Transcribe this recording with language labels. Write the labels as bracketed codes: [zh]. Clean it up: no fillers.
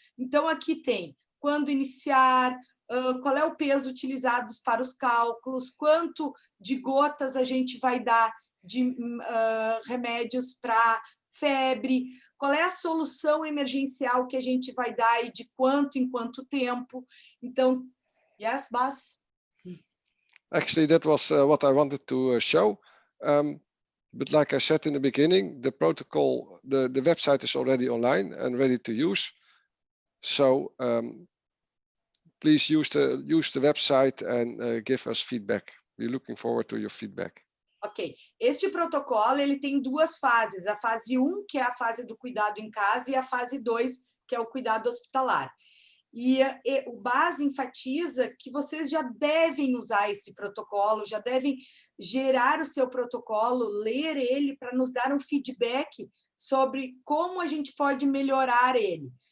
[pt] Então, aqui tem quando iniciar, qual é o peso utilizado para os cálculos, quanto de gotas a gente vai dar de remédios para febre, qual é a solução emergencial que a gente vai dar e de quanto em quanto tempo. Então, yes, Bas? [en] Actually, that was what I wanted to show. But like I said in the beginning, the protocol, the website is already online and ready to use. So please use the website and give us feedback. We're looking forward to your feedback. Ok. [pt] Este protocolo ele tem 2 fases. A fase 1, que é a fase do cuidado em casa, e a fase 2, que é o cuidado hospitalar. E o BAS enfatiza que vocês já devem usar esse protocolo, já devem gerar o seu protocolo, ler ele para nos dar um feedback sobre como a gente pode melhorar ele.